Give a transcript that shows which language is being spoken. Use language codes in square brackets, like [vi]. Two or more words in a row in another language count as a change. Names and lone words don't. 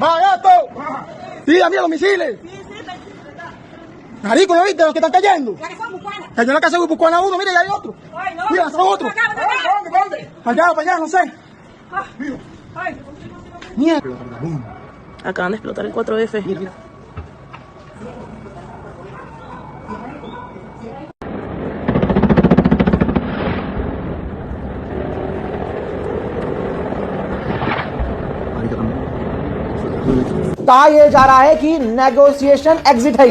[es] ¡Va, gato! Mira, mira los misiles. Marico, ¿no viste los que están cayendo? La que son bucanas. Cayó en la casa de Bucana uno, mira, ya hay otro. Ay, no. Mira, son otros. Acá, acá. Para allá, no sé. Ay. Mierda. Acaban de explotar el 4F. Mira, mira. [hi] कहा यह जा रहा है कि [en] negotiation exit [hi] है।